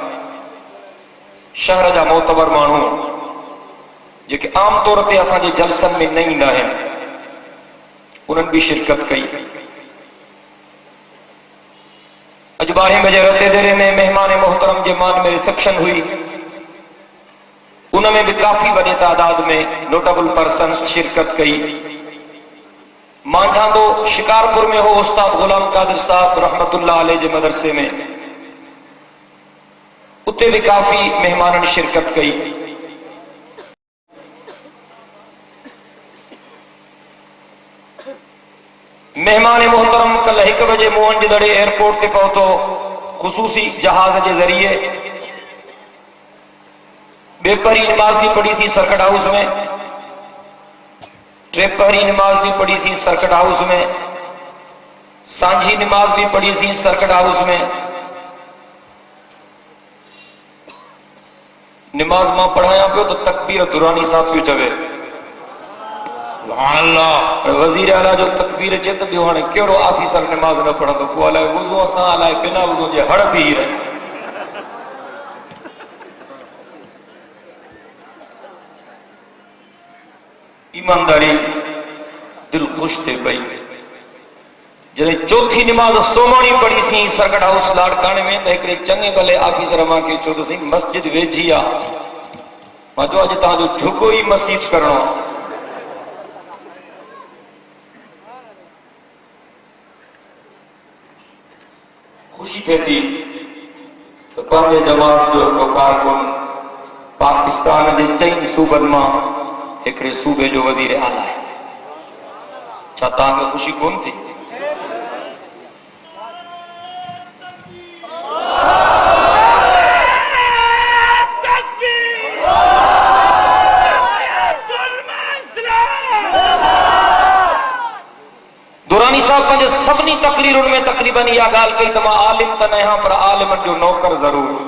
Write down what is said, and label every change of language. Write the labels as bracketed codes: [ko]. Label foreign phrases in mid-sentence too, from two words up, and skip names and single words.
[sd] शहर जा मोतबर माण्हू जेके आम तौर ते असांजे जलसनि में न ईंदा आहिनि, उन्हनि भी शिरकत कई। अज 12 बजे रते देरे में मेहमान मोहतरम जे मान में रिसेप्शन हुई। उनमें भी काफी वॾे तादाद में [en] notable persons [sd] शिरकत कई। मांझांदो शिकारपुर में हो उस्ताद गुलाम कादिर साहब [ar] رحمة الله عليه [sd] जे मदरसे में, उते भी काफी मेहमानन शिरकत कई। मेहमान मोहतरम कल 1 बजे मोहनजोदड़ो एयरपोर्ट ते पहुतो ख़ुसूसी जहाज के जरिए। बेपहरी नमाज भी पढ़ी सी [en] circuit house [sd] में, ट्रेपहरी नमाज भी पढ़ी सी [en] circuit house [sd] में, सांझी नमाज भी पढ़ी सी [en] circuit house [sd] में। नमाज मां पढ़ाया पियो तो तकबीर दुरानी साहब पियो चवे वजीर आला जो तकबीर अचे तो ॿियो हाणे कहिड़ो ऑफिसर नमाज़ न पढ़ंदो, पोइ अलाए वुज़ू सां अलाए बिना वुज़ू जे हड़ बीह रहे। ईमानदारी दिल ख़ुश थे पई जॾहिं चौथी नमाज सोमाणी पढ़ी सी [en] circuit house [sd] लाड़काने में, तो हिकिड़े चङे भले ऑफिसर मां खे चयो त साईं मस्जिद वेझी आहे। मां चयो अॼु तव्हांजो ढुगो ई मस्जिद करणो आहे। खुशी थे थी तो पंहिंजे जमात जो हिकिड़ो कारकुन पाकिस्तान जे 4 सूबनि मां हिकिड़े सूबे जो वज़ीर आला आहे। छा तव्हांखे खुशी कोन थी? दुरानी साहब पंहिंजे सभिनी तकरीरुनि में तकरीबन इहा ॻाल्हि कई त मां आलिम त न आहियां पर आलिमनि जो नौकर ज़रूर।